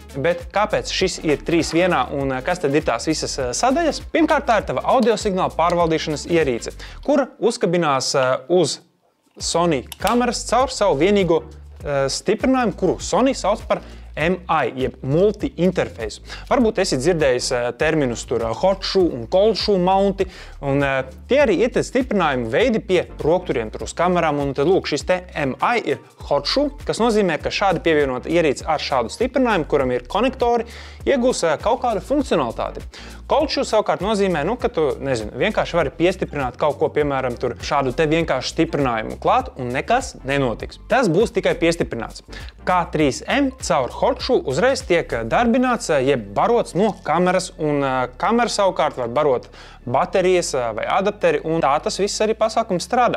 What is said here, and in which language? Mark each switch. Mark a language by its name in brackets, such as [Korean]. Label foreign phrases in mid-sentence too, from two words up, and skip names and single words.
[Latvian] Bet kāpēc šis ir 3-1 un kas tad ir tās visas sadaļas? Pirmkārt, tā ir tava audio signāla pārvaldīšanas ierīce, kura uzkabinās uz Sony kameras caur savu vienīgo stiprinājumu, kuru Sony sauc par MI, jeb multi-interfejsu. Varbūt esi dzirdējis terminus tur [English] hot shoe [Latvian] un [English] cold shoe [Latvian] mounti, un tie arī ir stiprinājumi veidi pie rokturiem tur uz kamerām, un tad lūk, šis te MI ir [English] hot shoe, [Latvian] kas nozīmē, ka šādi pievienot ierīci ar šādu stiprinājumu, kuram ir konektori, iegūs kaut kādu funkcionalitāti. [English] Cold shoe [Latvian] savukārt nozīmē, ka tu, vienkārši vari piestiprināt kaut ko, piemēram, tur šādu te vienkārši stiprinājumu klāt, un nekas nenotiks. Tas būs tikai piestiprināts. K3M caur [English] hot shoe [Latvian] uzreiz tiek darbināts, jeb barots no kameras, un kamera savukārt var barot baterijas vai adapteri, un tā tas viss arī pasākums strādā.